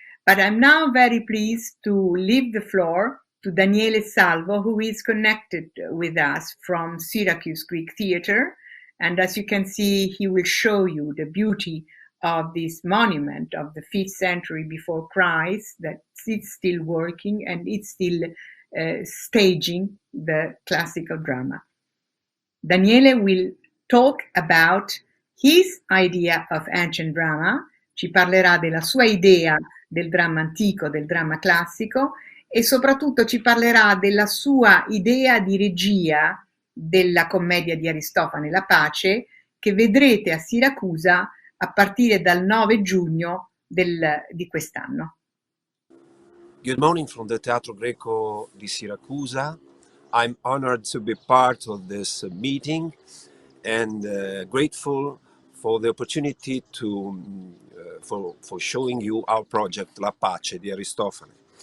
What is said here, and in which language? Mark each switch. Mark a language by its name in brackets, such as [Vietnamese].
[English] But I'm now very pleased to leave the floor to Daniele Salvo, who is connected with us from Syracuse Greek Theatre. And as you can see, he will show you the beauty of this monument of the 5th century before Christ, that it's still working and it's still staging the classical drama. Daniele will talk about his idea of ancient drama, [Italian] ci parlerà della sua idea del dramma antico, del dramma classico, e soprattutto ci parlerà della sua idea di regia della commedia di Aristofane, La Pace, che vedrete a Siracusa a partire dal 9 giugno di quest'anno. [English] Good morning from the Teatro Greco di Siracusa. I'm honored to be part of this meeting and grateful for the opportunity to for showing you our project La Pace di Aristofane.